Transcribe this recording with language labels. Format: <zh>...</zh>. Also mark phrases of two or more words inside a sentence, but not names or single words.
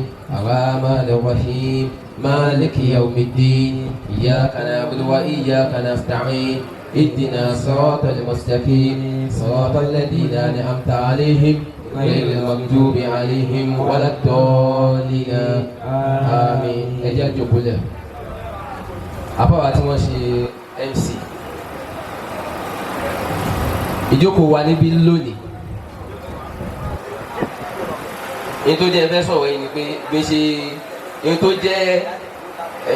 <ar>الرحمن الرحيم مالك يوم الدين. إياك نعبد وإياك نستعين. اهدنا الصراط المستقيم صراط الذين أنعمت عليهم غير المغضوب عليهم ولا الضالين آمين.</ar> <yo>ẹ jẹ́ jókòó lẹ̀ àfáà tí wọ́n ṣe MC ìjókòó wa níbí lónìí èyí tó jẹ́ fẹ́ sọ̀rọ̀ yìí ni pé bí ṣe èyí</yo>